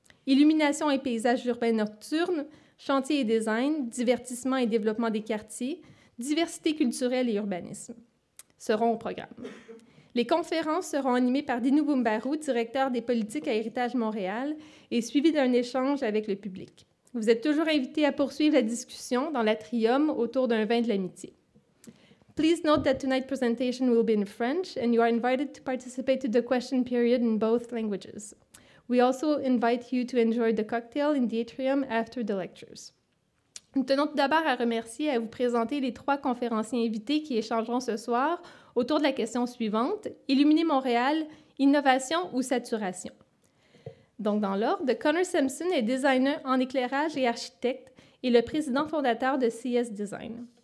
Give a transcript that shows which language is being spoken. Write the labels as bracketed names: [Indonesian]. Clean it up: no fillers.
[French] Illumination et paysages urbains nocturnes, chantier et design, divertissement et développement des quartiers, diversité culturelle et urbanisme seront au programme. Les conférences seront animées par Dinou Boumbarou, directeur des politiques à Héritage Montréal, et suivies d'un échange avec le public. Vous êtes toujours invités à poursuivre la discussion dans l'atrium autour d'un vin de l'amitié. [English] Please note that tonight's presentation will be in French, and you are invited to participate to the question period in both languages. We also invite you to enjoy the cocktail in the atrium after the lectures. [French] Nous tenons tout d'abord à remercier et à vous présenter les 3 conférenciers invités qui échangeront ce soir autour de la question suivante, Illuminer Montréal, innovation ou saturation? Donc, dans l'ordre, Connor Sampson est designer en éclairage et architecte et le président fondateur de CS Design.